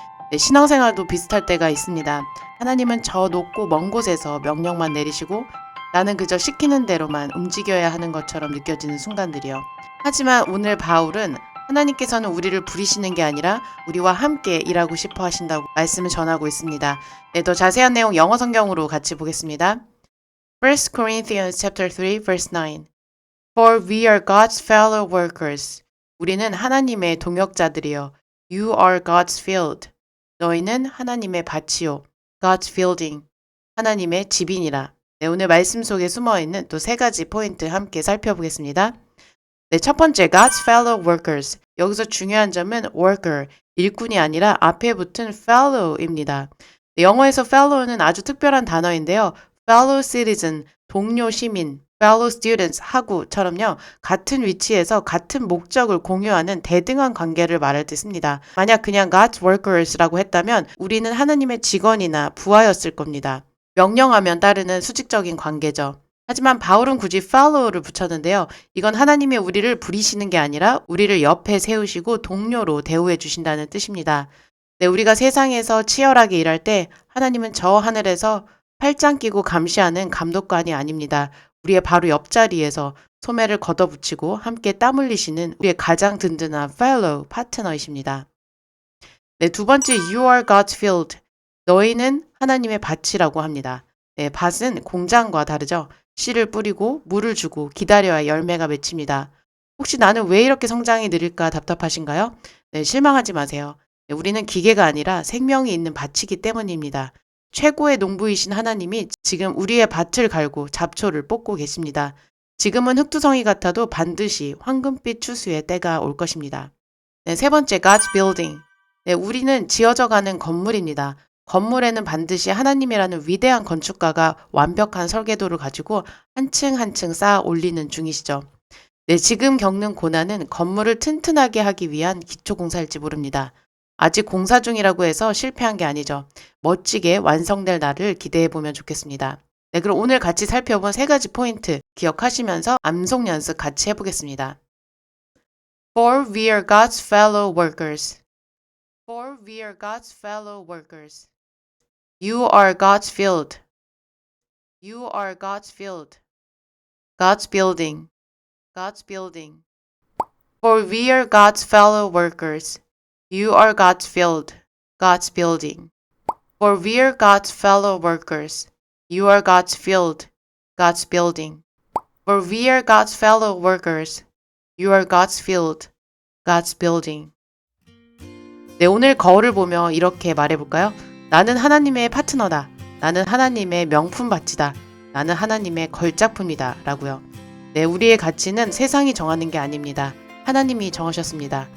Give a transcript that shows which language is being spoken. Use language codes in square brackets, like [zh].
[ko] 네, 신앙생활도 비슷할 때가 있습니다. 하나님은 저 높고 먼 곳에서 명령만 내리시고 나는 그저 시키는 대로만 움직여야 하는 것처럼 느껴지는 순간들이요. 하지만 오늘 바울은 하나님께서는 우리를 부리시는 게 아니라 우리와 함께 일하고 싶어 하신다고 말씀을 전하고 있습니다. 네, 더 자세한 내용 영어 성경으로 같이 보겠습니다. [en] 1 Corinthians chapter 3 verse 9. For we are God's fellow workers. [ko] 우리는 하나님의 동역자들이요. [en] You are God's field. [ko] 너희는 하나님의 밭이요. [en] God's building. [ko] 하나님의 집이니라. 네, 오늘 말씀 속에 숨어있는 또 세 가지 포인트 함께 살펴보겠습니다. 네, 첫 번째, [en] God's fellow workers. [ko] 여기서 중요한 점은 worker, 일꾼이 아니라 앞에 붙은 fellow입니다. 네, 영어에서 fellow는 아주 특별한 단어인데요. fellow citizen, 동료 시민, fellow students, 학우처럼요. 같은 위치에서 같은 목적을 공유하는 대등한 관계를 말할 때 씁니다. 만약 그냥 God's workers라고 했다면 우리는 하나님의 직원이나 부하였을 겁니다. 명령하면 따르는 수직적인 관계죠. 하지만 바울은 굳이 follow를 붙였는데요. 이건 하나님이 우리를 부리시는 게 아니라 우리를 옆에 세우시고 동료로 대우해 주신다는 뜻입니다. 네, 우리가 세상에서 치열하게 일할 때 하나님은 저 하늘에서 팔짱 끼고 감시하는 감독관이 아닙니다. 우리의 바로 옆자리에서 소매를 걷어붙이고 함께 땀 흘리시는 우리의 가장 든든한 fellow 파트너이십니다. 네, 두 번째, [en] you are God's field. [ko] 너희는 하나님의 밭이라고 합니다. 네, 밭은 공장과 다르죠. 씨를 뿌리고 물을 주고 기다려야 열매가 맺힙니다. 혹시 나는 왜 이렇게 성장이 느릴까 답답하신가요? 네, 실망하지 마세요. 네, 우리는 기계가 아니라 생명이 있는 밭이기 때문입니다. 최고의 농부이신 하나님이 지금 우리의 밭을 갈고 잡초를 뽑고 계십니다. 지금은 흙투성이 같아도 반드시 황금빛 추수의 때가 올 것입니다. 네, 세 번째, [en] God's building. [ko] 네, 우리는 지어져가는 건물입니다. 건물에는 반드시 하나님이라는 위대한 건축가가 완벽한 설계도를 가지고 한 층 한 층 쌓아 올리는 중이시죠. 네, 지금 겪는 고난은 건물을 튼튼하게 하기 위한 기초공사일지 모릅니다. 아직 공사 중이라고 해서 실패한 게 아니죠. 멋지게 완성될 날을 기대해 보면 좋겠습니다. 네, 그럼 오늘 같이 살펴본 세 가지 포인트 기억하시면서 암송 연습 같이 해보겠습니다. [en] For we are God's fellow workers. For we are God's fellow workers. You are God's field. You are God's field. God's building. God's building. For we are God's fellow workers. You are God's field. God's building. For we are God's fellow workers. You are God's field. God's building. For we are God's fellow workers. You are God's field. God's building. [ko] 네, 오늘 거울을 보며 이렇게 말해볼까요? 나는 하나님의 파트너다. 나는 하나님의 명품 밭이다. 나는 하나님의 걸작품이다. 라고요. 네, 우리의 가치는 세상이 정하는 게 아닙니다. 하나님이 정하셨습니다.